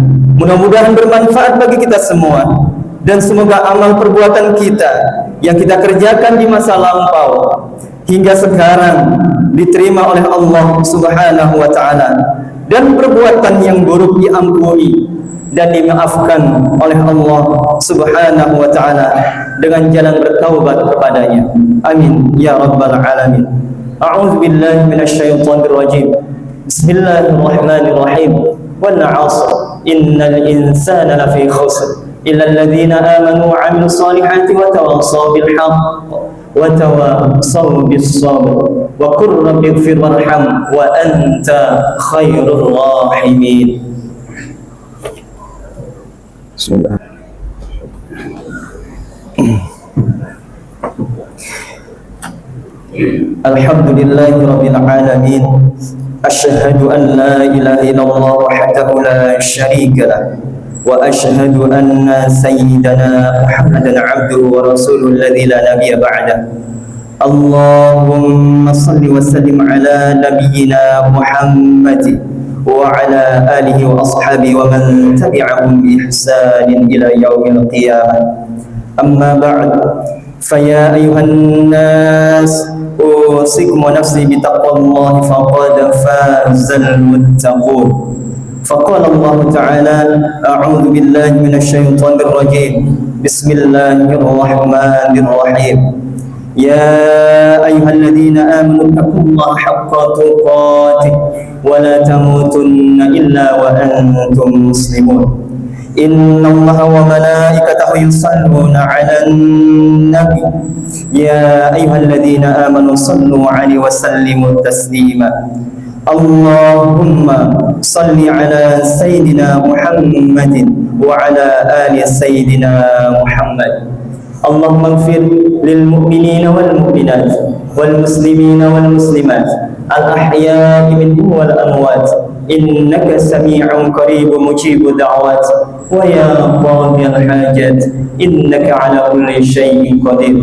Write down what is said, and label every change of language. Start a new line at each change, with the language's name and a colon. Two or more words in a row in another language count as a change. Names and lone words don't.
Indonesian: Mudah-mudahan bermanfaat bagi kita semua, dan semoga amal perbuatan kita yang kita kerjakan di masa lampau hingga sekarang diterima oleh
Arabic: الله سبحانه وتعالى,
Indonesian: dan perbuatan yang buruk diampuni dan dimaafkan oleh
Arabic: الله سبحانه وتعالى
Indonesian: dengan jalan bertaubat kepadanya.
Arabic: آمين يا رب العالمين. أعوذ بالله من الشيطان الرجيم. بسم الله الرحمن الرحيم. والعصر إن الإنسان لفي خسر إلا الذين آمنوا وعملوا الصالحات وتواصوا بالحق وتواصوا بالصبر وقل رب اغفر وارحم وأنت خير الراحمين. بسم الله. الحمد لله رب العالمين. أشهد أن لا إله إلا الله وحده لا شريك له، وأشهد أن سيدنا محمدا عبده ورسوله الذي لا نبي بعده. اللهم صل وسلم على نبينا محمد وعلى آله وأصحابه ومن تبعهم بإحسان إلى يوم القيامة. أما بعد، فيا أيها الناس أوصيكم ونفسي بتقوى الله فقد فاز المتقون. فقال الله تعالى، أعوذ بالله من الشيطان الرجيم. بسم الله الرحمن الرحيم. يا أيها الذين آمنوا اتقوا الله حق تقاته ولا تموتن إلا وأنتم مسلمون. إن الله وملائكته يصلون على النبي يا أيها الذين آمنوا صلوا عليه وسلموا تسليما. اللهم صل على سيدنا محمد وعلى آل سيدنا محمد. اللهم اغفر للمؤمنين والمؤمنات والمسلمين والمسلمات الأحياء منهم والأموات إنك سميع قريب مجيب الدعوات ويا قاضي الحاجات إنك على كل شيء قدير.